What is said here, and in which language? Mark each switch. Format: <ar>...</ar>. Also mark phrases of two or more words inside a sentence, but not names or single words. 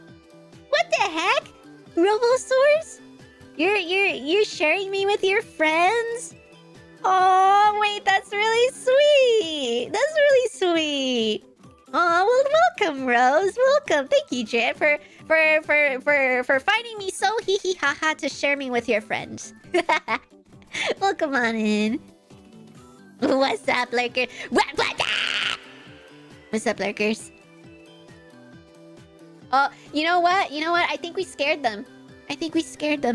<en>What the heck? Robosaurs? You're sharing me with your friends? Oh, wait, that's really sweet. That's really sweet. Oh, well, welcome, Rose. Welcome. Thank you, Jet, for finding me so hee hee ha ha to share me with your friends. Welcome on in. What's up, lurker? What? What's up, lurkers? Oh, you know what? You know what? I think we scared them. I think we scared them.</en>